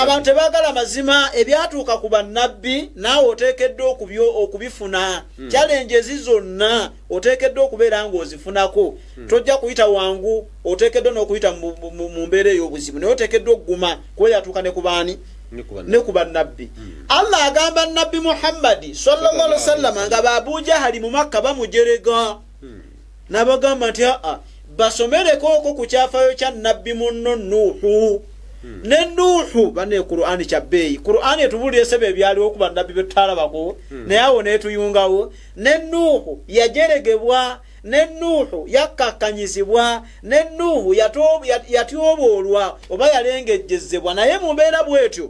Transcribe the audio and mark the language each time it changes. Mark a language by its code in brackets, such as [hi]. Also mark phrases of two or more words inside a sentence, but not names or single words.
[lg] abantu tebaagala mazima ebyatuuka ku bannabbi naawe oteekeddwa okubifuna. Challenges zonna oteekeddwa okubeera ng'ozifunako. Tojja kuyita wangu oteekeddwa n'okuyita mu mbeera ey'obuzibu naye oteekeddwa okuguma kuba yatuuka ne ku baani ne ku bannabbi. Allah agamba Nabbi Muhammad [ar] صلى الله عليه وسلم [lg] nga Abu Jahali mu Makka bamujerega n'abagamba nti basomereko okwo ku kyafayo kya Nabbi munno Nuuhu. Ne Nuuhu bane Qur'ani kya bbeeyi. Qur'ani etubulira esebe ebyaliwo okuba Nabbi betalabako naye awo netuyungawo. Ne Nuuhu yajeregebwa, ne Nuuhu yakkakkanyizibwa, ne Nuuhu yatyoboolwa oba yalengejjezebwa naye mubeera bwetyo.